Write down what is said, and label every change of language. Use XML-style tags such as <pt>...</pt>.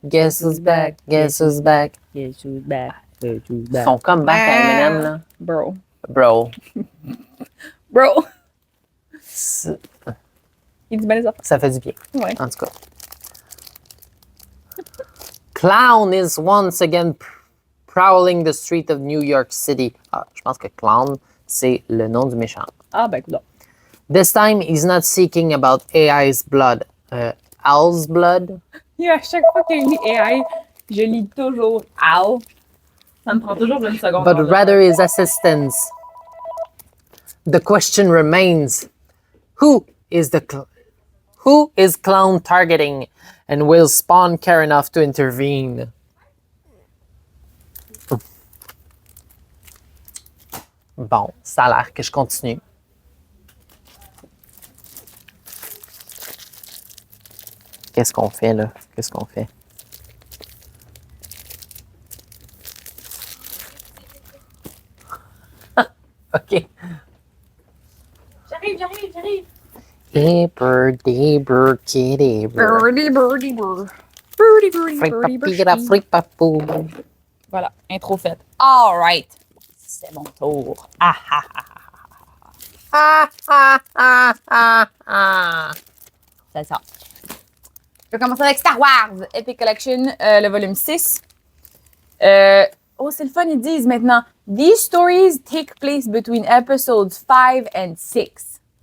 <en>Guess who's back? Guess who's back? Guess who's back? Guess who's back?</en> <fr>Son comeback à Eminem, là.</fr> <en>Bro. Bro. Bro!</en> <fr>c'est- Il dit bien les affaires. Ça fait du bien. Ouais. En tout cas.</fr> <en>Clown is once again prowling the street of New York City.</en> <fr>Ah, je pense que clown, c'est le nom du méchant. Ah, ben, écoute.</fr> <en>This time, he's not seeking about AI's blood. Al's blood?</en> <fr>À chaque fois que je lis AI, je lis toujours Al. Ça me prend toujours une seconde.</fr> <en>But rather his assistance. The question remains, who is clown targeting, and will Spawn care enough to intervene?</en> <fr>Bon, ça a l'air que je continue. Qu'est-ce qu'on fait là? Qu'est-ce qu'on fait? OK. J'arrive.</fr> <en>Hey, bird, kitty, bird. Birdie, birdie, bird. Birdie, birdie, birdie, Fripapira, birdie. fripapou.</en> <fr>Voilà, intro faite.</fr> <en>All right.</en> <fr>C'est mon tour. Ah, ah, ah. Ah, ah, ah, ah, ah. C'est ça. Je vais commencer avec Star Wars Epic Collection, le volume 6. Oh, c'est le fun, ils disent maintenant.</fr> <en>These stories take place between episodes 5 and 6.</en>